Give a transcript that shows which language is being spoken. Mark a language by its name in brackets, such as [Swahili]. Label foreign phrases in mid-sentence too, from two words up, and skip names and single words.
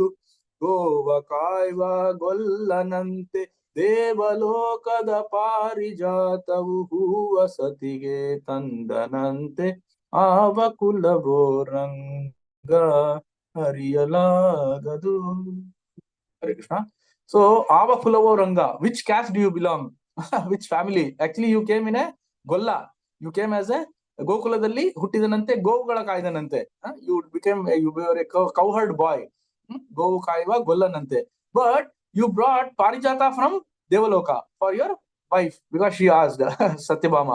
[Kannada] ಗೋವ ಕಾಯ್ವ ಗೊಲ್ಲನಂತೆ ದೇವಲೋಕದ ಪಾರಿಜಾತವು ಹೂವ ಸತಿಗೆ ತಂದನಂತೆ. ಆವ ಕುಲವೋ ರಂಗ ಅರಿಯಲಾಗದು. [English] Hare Krishna. So, [Kannada] ಆವ ಕುಲವೋ ರಂಗ, [English] which caste do you belong? Which family? Actually, you came in a Golla. You came as a [Kannada] ಗೋಕುಲದಲ್ಲಿ, ಹುಟ್ಟಿದನಂತೆ, ಗೋವುಗಳ ಕಾಯ್ದನಂತೆ. [English] You were a cowherd boy. [Kannada] ಗೋವು ಕಾಯ್ವ ಗೊಲ್ಲನಂತೆ. [English] But you brought Parijata from Devaloka for your wife because she asked Satyabhama.